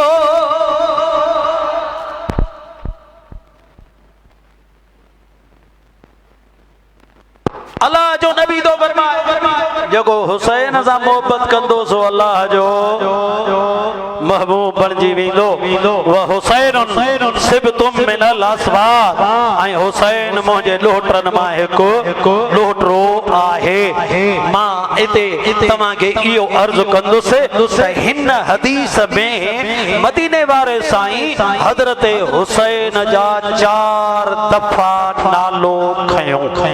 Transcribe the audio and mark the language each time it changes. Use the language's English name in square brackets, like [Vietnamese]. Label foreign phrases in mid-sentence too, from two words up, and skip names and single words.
[Sindhi] अल्लाह जो नबी तो फरमाए जेको हुसैन सां मोहब्बत कंदो सो अल्लाह जो महबूब बणिजी वेंदो। [Arabic] وحسين سبط من الأسباط [Sindhi] ऐं हुसैन मुंहिंजे ॾोहटनि मां हिकु ॾोहटो आहे। मां हिते तव्हांखे इहो अर्ज़ु कंदुसि त हिन हदीस में मदीने वारे साईं हज़रत हुसैन जा 4 दफ़ा नालो खयो